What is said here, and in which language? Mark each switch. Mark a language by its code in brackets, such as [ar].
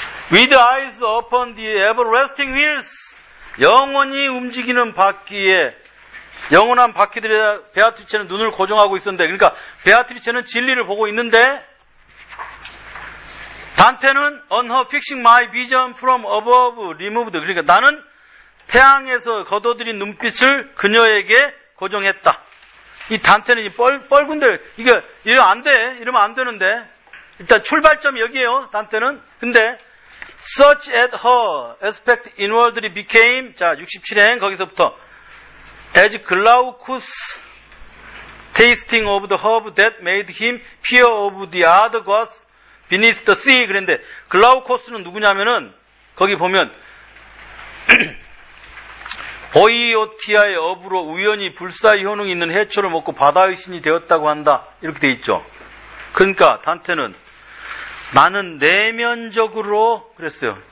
[en] With eyes upon the everlasting wheels, [ko] 영원히 움직이는 바퀴에 영원한 바퀴들에 베아트리체는 눈을 고정하고 있었는데, 그러니까 베아트리체는 진리를 보고 있는데, 단테는 [en] on her fixing my vision from above removed. [ko] 그러니까 나는 태양에서 걷어들인 눈빛을 그녀에게 고정했다. 이 단테는 이 뻘근데 이게 이러면 안 돼, 이러면 안 되는데 일단 출발점이 여기에요. 단테는 근데 [en] such as her aspect inwardly became, [ko] 자, 67행, 거기서부터, [en] as Glaucus tasting of the herb that made him peer of the other gods beneath the sea. [ko] 그런데, 글라우코스는 누구냐면은, 거기 보면, 보이오티아의 업으로 우연히 불사의 효능이 있는 해초를 먹고 바다의 신이 되었다고 한다. 이렇게 돼 있죠. 그러니까 단테는 나는 내면적으로 그랬어요.